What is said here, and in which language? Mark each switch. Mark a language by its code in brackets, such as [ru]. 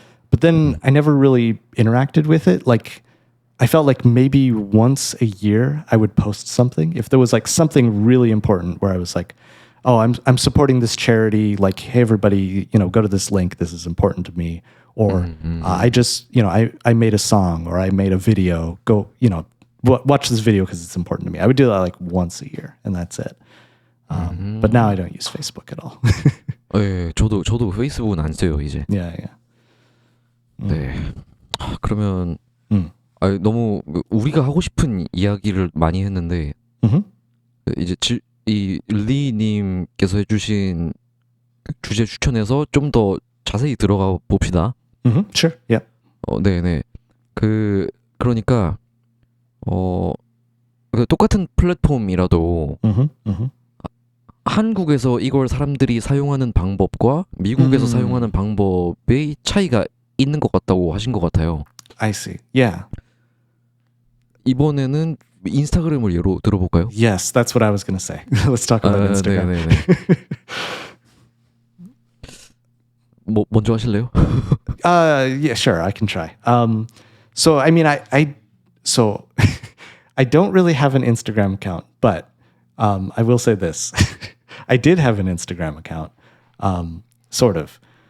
[en] But then I never really interacted with it. Like I felt like maybe once a year I would post something if there was like something really important where I was like, oh, I'm supporting this charity. Like, hey, everybody, go to this link. This is important to me. Or I just, I made a song or I made a video. Go, watch this video because it's important to me. I would do that like once a year, and that's it. But now I don't use Facebook at all. [ko] 네, 저도 페이스북은 안 써요 이제. [en] Yeah. [ko] 네. 그러면 음. 너무 우리가 하고 싶은 이야기를 많이 했는데 Mhm. 이제 이 리님께서 해주신 주제 추천해서 좀 더 자세히 들어가 봅시다. [en] Sure. Yeah. [ko] 네네. 그러니까 똑같은 플랫폼이라도 한국에서 이걸 사람들이 사용하는 방법과 미국에서 사용하는 방법의 차이가 있는 것 같다고 하신 것 같아요. [en] I see. Yeah. [ko] 이번에는 인스타그램을 예로 들어볼까요? [en] Yes, that's what I was going to say. Let's talk about Instagram. [ko] 네네네. 먼저 하실래요? [en] Yeah, sure. I can try. So I mean, so I don't really have an Instagram account, but I will say this: I did have an Instagram account, sort of.